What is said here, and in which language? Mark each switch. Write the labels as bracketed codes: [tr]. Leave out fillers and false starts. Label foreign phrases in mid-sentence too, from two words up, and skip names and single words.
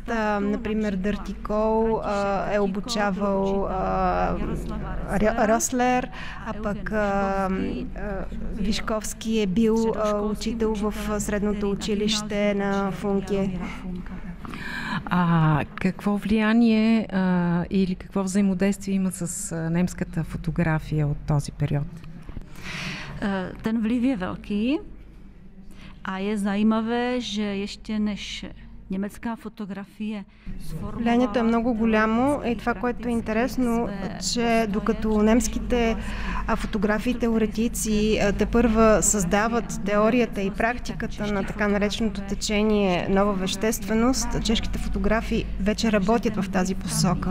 [bg] Например, Дъртикол е обучавал Рослер, а пък Вишковски е бил учител в средното училище на Функе. Какво влияние или какво взаимодействие има с немската фотография от този период? [cs] Ten vliv je velký a je zajímavé, že ještě než německá fotografie sformovala... [bg] Влиянието е много голямо и това, което е интересно, че докато немските фотографии теоретици тепърва създават теорията и практиката на така нареченото течение нова вещественост, чешките фотографии вече работят в тази посока.